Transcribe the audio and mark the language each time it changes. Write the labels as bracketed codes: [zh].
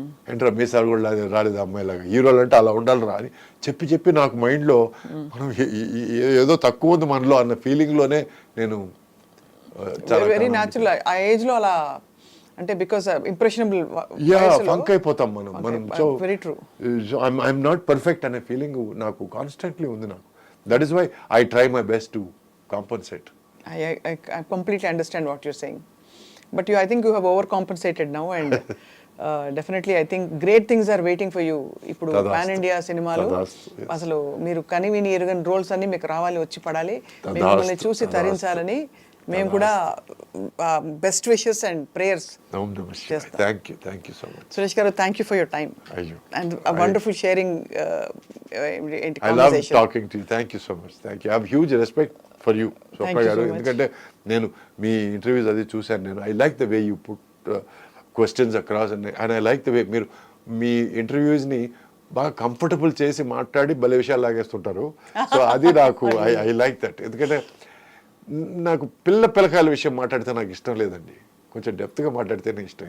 [te] ఏంట్రా మీసాలు కూడా రాలేదు అమ్మాయిలాగా, హీరోలు అంటే అలా ఉండాలి రా అని చెప్పి నాకు మైండ్లో మనం ఏదో తక్కువ ఉంది మనలో అన్న ఫీలింగ్లోనే నేను [en] very natural ఆ age లో [te] అలా అంటే [en] because impressionable [te] ఫంక్ అయిపోతాం మనం. So [en] Very true. I'm not perfect [te] అనే ఫీలింగ్ నాకు కాన్స్టెంట్లీ ఉంది నాకు. [en] That is why I try my best to compensate. I completely understand what you're saying. But I think you have overcompensated now and definitely I think great things are waiting for you. [te] ఇప్పుడు pan India సినిమాలు అసలు మీరు కనివిని ఎరుగని roles అన్ని మీకు రావాలి, వచ్చి పడాలి, మిమ్మల్ని చూసి తరించాలని మేము కూడా బెస్ట్ విషెస్ అండ్ ప్రేయర్స్ చేస్తాం. [en] Thank you so much. Suresh garu, thank you for your time and wonderful sharing I love talking to you. Thank you so much. Thank you. I have huge respect for you, Swapna garu. [te] ఎందుకంటే నేను మీ interviews అది చూశాను నేను. [en] I like the way [te] you put questions across and I like the way మీరు మీ ఇంటర్వ్యూస్ని బాగా comfortable చేసి మాట్లాడి భలే విషయాలు లాగేస్తుంటారు. సో అది నాకు [en] I like that. [te] ఎందుకంటే నాకు పిల్లకాయల విషయం మాట్లాడితే నాకు ఇష్టం లేదండి, కొంచెం డెప్త్గా మాట్లాడితేనే ఇష్టం.